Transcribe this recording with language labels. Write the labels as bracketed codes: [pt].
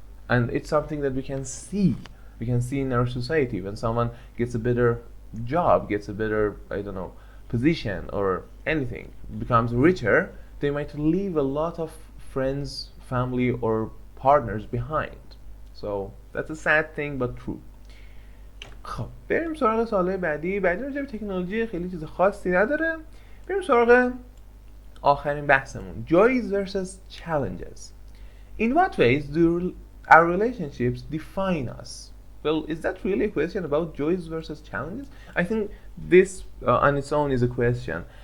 [en] And it's something that we can see in our society. When someone gets a better job, gets a better, position or anything, becomes richer, they might leave a lot of friends, family or partners behind. So that's a sad thing but true. [fa] خب بریم سراغ سوال بعدی راجع به تکنولوژی خیلی چیز خاصی نداره. بریم سراغ آخرین بحثمون، [en] joys versus challenges. In what ways do our relationships define us? Well, is that really a question about joys versus challenges? I think this on its own is a question.